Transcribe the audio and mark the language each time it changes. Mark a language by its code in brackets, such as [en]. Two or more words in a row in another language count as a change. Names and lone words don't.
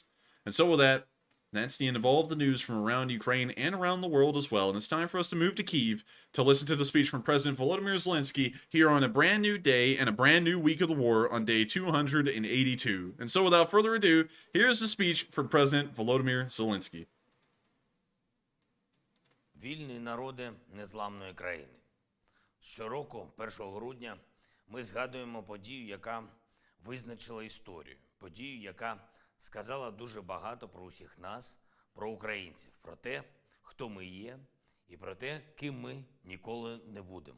[en] And so with that, that's the end of all of the news from around Ukraine and around the world as well. And it's time for us to move to Kyiv to listen to the speech from President Volodymyr Zelensky here on a brand new day and a brand new week of the war on day 282. And so without further ado, here's the speech from President Volodymyr Zelensky. [uk] Вільні народи незламної країни. Щороку, 1 грудня, ми згадуємо подію, яка визначила історію. Подію, яка сказала дуже багато про усіх нас, про українців, про те, хто ми є, і про те, ким ми ніколи не будемо.